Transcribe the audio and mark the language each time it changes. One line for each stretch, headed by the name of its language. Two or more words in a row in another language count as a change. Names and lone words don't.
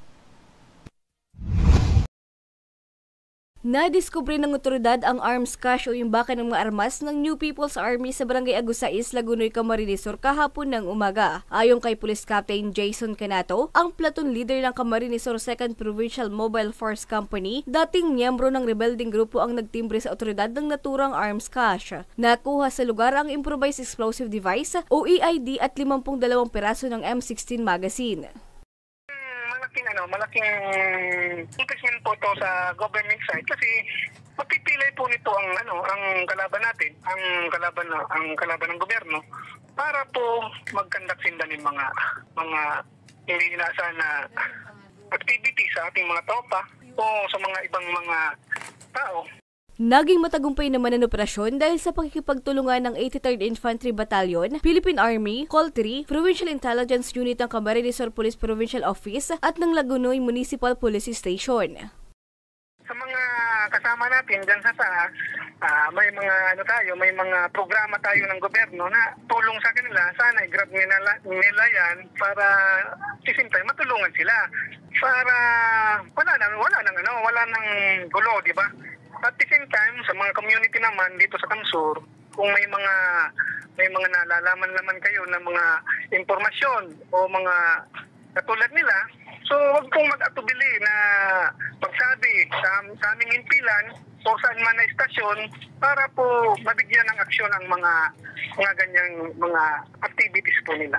Filipino: Nadiskubre ng otoridad ang
English: arms cache
Filipino: o imbakan ng mga armas ng New People's Army sa Barangay Agusais, Lagunoy, Camarines Sur kahapon ng umaga. Ayon kay Police Captain Jason Canato, ang
English: platoon leader
Filipino: ng Camarines Sur 2nd Provincial Mobile Force Company, dating miyembro ng rebelding grupo ang nagtimbre sa otoridad ng naturang
English: arms cache.
Filipino: Nakuha sa lugar ang
English: improvised explosive device
Filipino: o EID at 52 piraso ng M16 magazine. Malaking investment po to sa
English: government side
Filipino: kasi mapipilay po nito ang kalaban natin, ang kalaban ng gobyerno para po magkandak sinda ng mga hindi inaasahan na activity sa ating mga tropa o sa mga ibang mga tao. Naging matagumpay naman ang operasyon dahil sa pakikipagtulungan ng 83rd Infantry Battalion, Philippine Army, Call 3, Provincial Intelligence Unit ng Camarines Sur Police Provincial Office at ng Lagunoy Municipal Police Station. Sa mga kasama natin dyan sa may mga programa tayo ng gobyerno na tulong sa kanila, sana i-grab nila yan para sisintay matulungan sila para wala nang gulo, di ba?
English: At the same time,
Filipino: sa mga community naman dito sa Kamsur, kung may mga nalalaman naman kayo ng mga impormasyon o mga katulad nila, so huwag pong mag-atubili na magsabi sa aming impilan o saan man na istasyon para po mabigyan ng aksyon ang mga ganyang mga activities po nila.